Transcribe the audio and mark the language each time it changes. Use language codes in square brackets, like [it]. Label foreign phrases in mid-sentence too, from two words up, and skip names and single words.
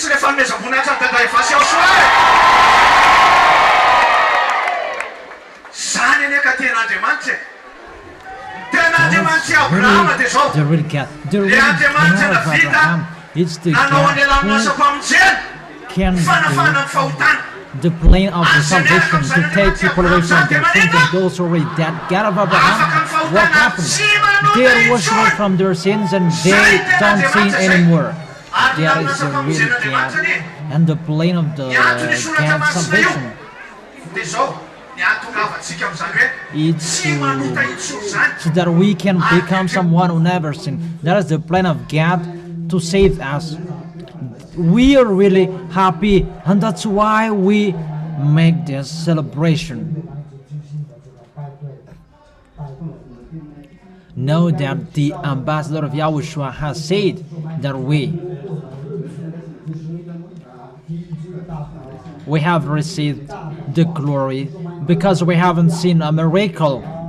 [mg] fanomezam-boninahitra ny dada Yahvah sy YAHOSHUAH zany any ka ten'Andriamanitra tena Andriamanitra Abrahama dia zao [en] The real God, the [mg] le [en] real [mg] Andriamanitra [en] God of [mg] navita [en] Abraham. It's the [mg] nanao [en] God [mg] an'ilay amin'ny asa [en] who [mg] famonjena [en] can [mg] fanafana ny [en] do [mg] fahotana [en] the plan of the salvation to take people away from their sins and those who already dead. God of Abraham, what happened? They wash away from their sins and they don't sin anymore. That is the real God and the plan of the God's salvation. [mg] dia zao ny ahatongavatsika amin'izany hoe [en] It's [mg] tsy manota intsony zany [en] so that we can become someone who never sinned. That is the plan of God to save us. We are really happy, and that's why we make this celebration. Know that the ambassador of YAHOSHUAH has said that we have received the glory because we haven't seen a miracle.